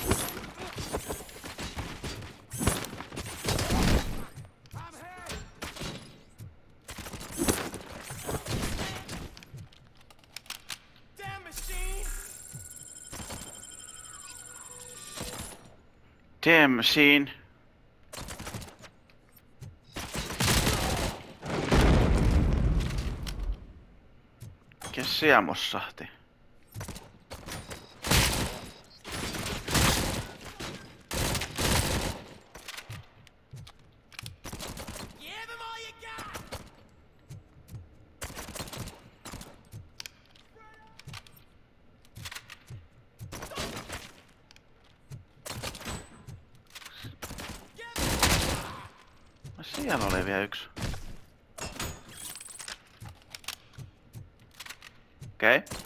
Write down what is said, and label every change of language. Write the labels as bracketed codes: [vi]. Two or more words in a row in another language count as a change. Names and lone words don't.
[en] I'm here. Damn machine. Damn machine. [fi] Mikäs siellä mossahti? [en] Give him all you got. [fi] Siellä oli vielä yksi. Okei.